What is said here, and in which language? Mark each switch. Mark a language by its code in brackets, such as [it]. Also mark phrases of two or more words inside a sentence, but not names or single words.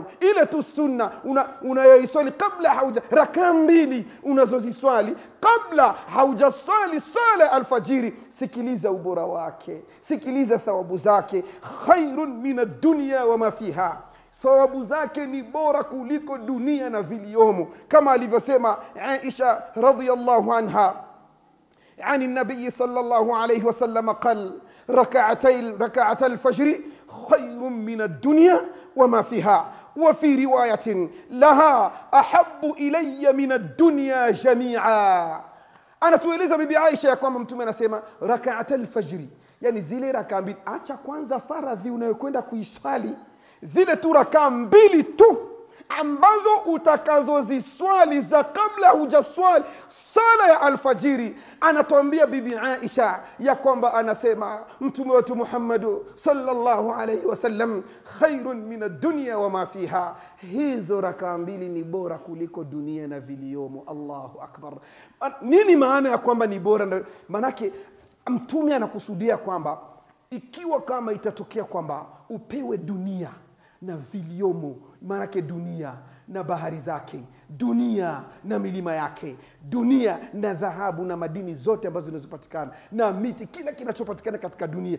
[sw] Ile tu sunna unayoiswali kabla hauja, rakaa mbili unazoziswali kabla haujaswali swala ya alfajiri, sikiliza ubora wake, sikiliza thawabu zake. [ar] خير من الدنيا وما فيها, [sw] thawabu zake ni bora kuliko dunia na viliomo, kama alivyosema Aisha [ar] رضي الله عنها عن النبي صلى الله عليه وسلم قال ركعتا الفجر خير من الدنيا وما فيها. وفي رواية لها أحب إلي من الدنيا جميعا. [sw] أنا tueleza bibi Aisha ya kwamba mtume anasema [ar] ركعتا الفجر, [sw] yani zile rakaa mbili. Acha kwanza faradhi unayokwenda kuiswali, zile tu rakaa mbili tu ambazo utakazoziswali za kabla hujaswali sala ya alfajiri. Anatuambia bibi Aisha ya kwamba anasema mtume wetu Muhammad [ar] صلى الله عليه وسلم, خير من الدنيا وما فيها, [sw] hizo rakaa mbili ni bora kuliko dunia na viliomo. [ar] الله أكبر. [sw] Nini maana ya kwamba ni bora? Manake mtume anakusudia kwamba ikiwa kama itatokea kwamba upewe dunia na viliomo, manake dunia na bahari zake, dunia na milima yake, dunia na dhahabu na madini zote ambazo zinazopatikana, na miti, kila kinachopatikana katika dunia.